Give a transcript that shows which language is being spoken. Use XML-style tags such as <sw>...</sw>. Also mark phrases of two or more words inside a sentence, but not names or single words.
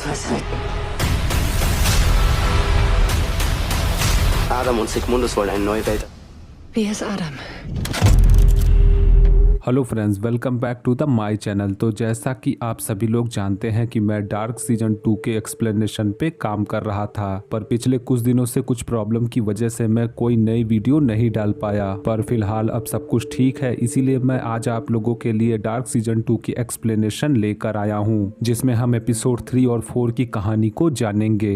<de>Was? Adam und Sigmundus wollen eine neue Welt. Wie ist Adam?</de> <en>Hello friends, welcome back to the my channel.</en> <hi>तो जैसा कि आप सभी लोग जानते हैं कि मैं डार्क सीजन 2 के एक्सप्लेनेशन पे काम कर रहा था, पर पिछले कुछ दिनों से कुछ प्रॉब्लम की वजह से मैं कोई नई वीडियो नहीं डाल पाया। पर फिलहाल अब सब कुछ ठीक है, इसीलिए मैं आज आप लोगों के लिए डार्क सीजन 2 की एक्सप्लेनेशन लेकर आया हूँ, जिसमें हम एपिसोड 3 और 4 की कहानी को जानेंगे।</hi>